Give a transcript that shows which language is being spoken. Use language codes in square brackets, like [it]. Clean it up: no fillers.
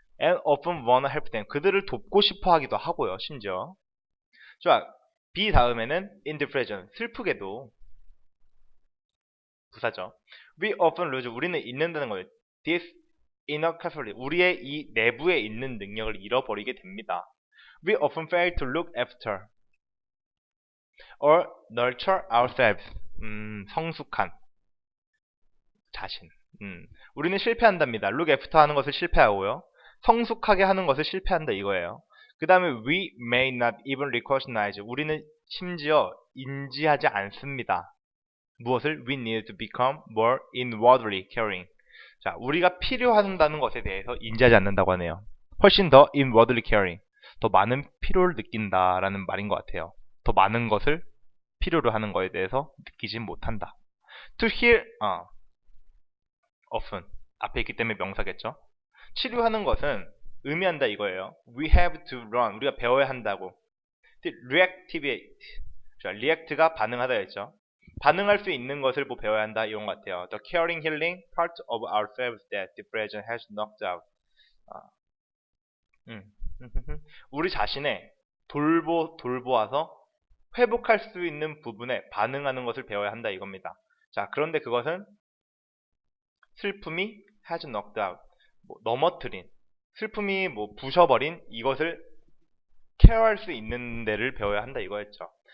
[en] and often wanna help them, [ko] 그들을 돕고 싶어 하기도 하고요. 심지어. 자, B 다음에는 [en] in the present, [ko] 슬프게도 부사죠. [en] We often lose, [ko] 우리는 잃는다는 거예요. [en] This inner capacity, [ko] 우리의 이 내부에 있는 능력을 잃어버리게 됩니다. [en] We often fail to look after or nurture ourselves. [ko] 성숙한 자신. 우리는 실패한답니다. [en] look after [ko] 하는 것을 실패하고요. 성숙하게 하는 것을 실패한다 이거예요. [en] 그 다음에 we may not even recognize, [ko] 우리는 심지어 인지하지 않습니다. 무엇을? [en] We need to become more inwardly caring. [ko] 자, 우리가 필요한다는 것에 대해서 인지하지 않는다고 하네요. 훨씬 더 [en] inwardly caring, [ko] 더 많은 필요를 느낀다라는 말인 것 같아요. 더 많은 것을 필요로 하는 것에 대해서 느끼지 못한다. [en] To heal, often, [ko] 앞에 있기 때문에 명사겠죠. 치료하는 것은 의미한다 이거예요. [en] We have to learn, [ko] 우리가 배워야 한다고. reactivate, 자, react가 반응하다 했죠. 반응할 수 있는 것을 뭐 배워야 한다 이런 것 같아요. [en] The caring, healing part of ourselves that depression has knocked out. [ko] 우리 자신의 돌보아서 회복할 수 있는 부분에 반응하는 것을 배워야 한다 이겁니다. 자, 그런데 그것은 슬픔이 [en] has knocked out, [ko] 뭐 넘어뜨린, 슬픔이 뭐 부셔버린 이것을 케어할 수 있는 데를 배워야 한다 이거였죠.